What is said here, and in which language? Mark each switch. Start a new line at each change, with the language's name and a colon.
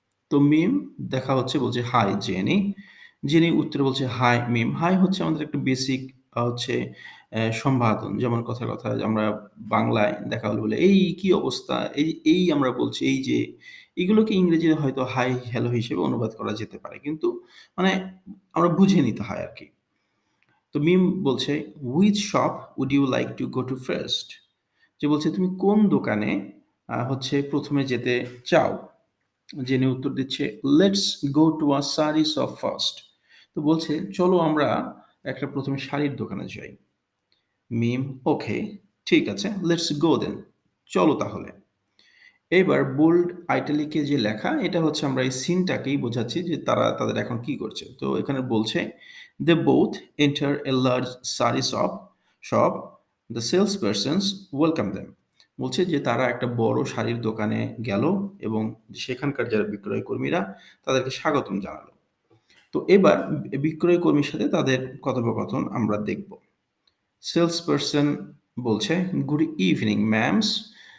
Bangla: তো মিম দেখা হচ্ছে বলছে, "হাই জেনি।" জেনি উত্তরে বলছে, "হাই মিম।" হাই হচ্ছে আমাদের একটা বেসিক হচ্ছে সম্বাদন। যেমন কথায় আমরা বাংলায় দেখা হলে বলি, "এই কি অবস্থা?" এই আমরা বলছি, "এই যে" এগুলোকে ইংরেজিতে হয়তো হাই, হ্যালো হিসেবে অনুবাদ করা যেতে পারে। কিন্তু মানে আমরা বুঝে নিতে হয় আরকি। তো মিম বলছে,
English: "Which shop would you like to go to first?"
Bangla: যে বলছে, "তুমি কোন দোকানে হচ্ছে ১ম এ যেতে চাও?" জেনে উত্তর দিচ্ছে,
English: "Let's go to a saree shop first."
Bangla: তো বলছে, "চলো আমরা একটা ১ম এ শাড়ির দোকানে যাই।" মিম, "ওকে, ঠিক আছে,
English: let's go then."
Bangla: চলো তাহলে। এইবার বোল্ড আইটালিকে যে লেখা, এটা হচ্ছে আমরা এই সিনটাকেই বোঝাচ্ছি যে তারা তাদের এখন কি করছে। তো এখানে বলছে,
English: "They both enter a large saree shop. The salespersons welcome them."
Bangla: বলছে যে তারা একটা বড় শাড়ির দোকানে গেল এবং সেখানকার যারা বিক্রয় কর্মীরা তাদেরকে স্বাগতম জানালো। তো এবার বিক্রয় কর্মীর সাথে তাদের কথোপকথন আমরা দেখব। সেলসপারসন বলছে,
English: "Good evening ma'ams."